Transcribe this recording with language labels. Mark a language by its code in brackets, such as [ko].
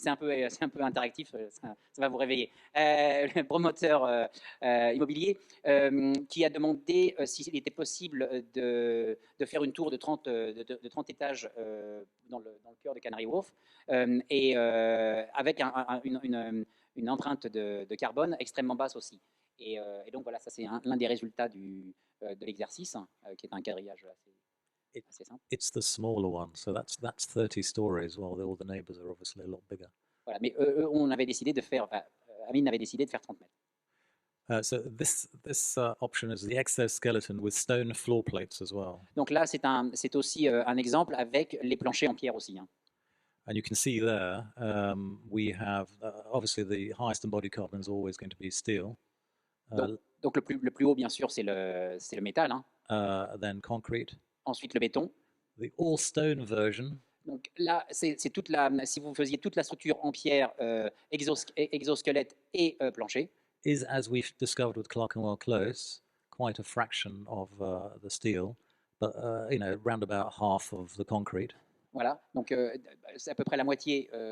[fr] C'est un peu interactif, ça va vous réveiller. Le promoteur immobilier qui a demandé s'il était possible de faire une tour de 30, de 30 étages dans le cœur de Canary Wharf et avec une empreinte de carbone extrêmement basse aussi. Et donc voilà, ça c'est l'un des résultats de l'exercice, qui est un quadrillage assez simple. [en] It's the smaller one, so that's 30 stories, while all the neighbors are obviously a lot bigger. [fr] Voilà, mais on avait décidé de faire, Amine avait décidé de faire 30 mètres. [en] So this option is the exoskeleton with stone floor plates as well. [fr] Donc là, c'est aussi un exemple avec les planchers en pierre aussi, hein. [en] And you can see there, we have obviously the highest embodied carbon is always going to be steel. [fr] Donc le plus haut, bien sûr, c'est le métal, hein. [en] Then concrete. [fr] Ensuite, le béton. [en] The all stone version. [fr] Donc là, c'est si vous faisiez toute la structure en pierre, exosquelette et plancher. [en] Is, as we've discovered with Clerkenwell Close, quite a fraction of the steel, but round about half of the concrete. [fr] Voilà, donc c'est à peu près la moitié.